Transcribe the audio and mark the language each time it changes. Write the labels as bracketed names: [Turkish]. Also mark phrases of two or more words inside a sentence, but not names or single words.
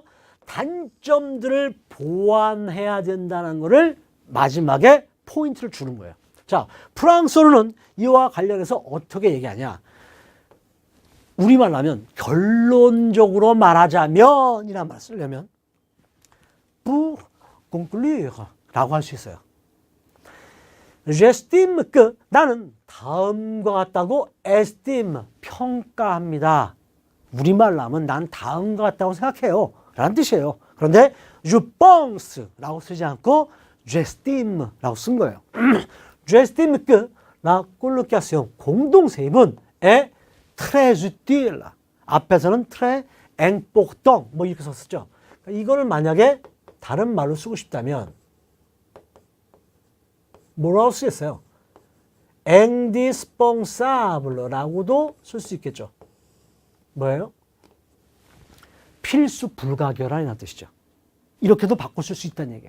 [Korean] 단점들을 보완해야 된다는 것을 마지막에 포인트를 주는 거예요. 자, 프랑스어로는 이와 관련해서 어떻게 얘기하냐. 우리말로 하면 결론적으로 말하자면 이란 말을 쓰려면 [French] pour conclure [Korean] 라고 할 수 있어요. [French] j'estime que [Korean] 나는 다음과 같다고 estime 평가합니다. 우리말로 하면 난 다음과 같다고 생각해요 라는 뜻이에요. 그런데 [French] je pense [Korean] 라고 쓰지 않고 [French] j'estime [Korean] 라고 쓴 거예요. [French] j'estime que la colocation 공동세입은 est très utile. [Korean] 앞에서는 [French] très important [Korean] 뭐 이렇게 썼었죠. 이거를 만약에 다른 말로 쓰고 싶다면 뭐라고 쓰겠어요? indispensable라고도 쓸 수 있겠죠. 뭐예요? 필수 불가결한이라는 뜻이죠. 이렇게도 바꿔 쓸 수 있다는 얘기예요.